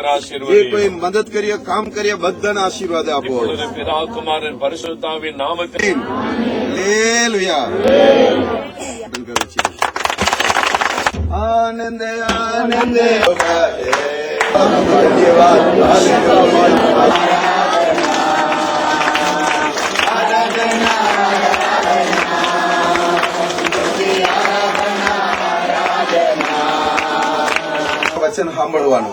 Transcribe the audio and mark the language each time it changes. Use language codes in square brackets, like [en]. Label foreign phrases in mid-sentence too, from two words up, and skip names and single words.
[gu] જે [ta] ஆசீர்வதி. [gu] કોઈ મદદ કરીએ કામ કરીએ બધાને આશીર્વાદ આપો. [ta] இப்பொழுது பிதா குமாரன் பரிசுத்தாவின் நாமத்தில் [gu] હાલેલુયા. આનંદ આનંદ ધન્યવાદ. વચન સાંભળવાનું.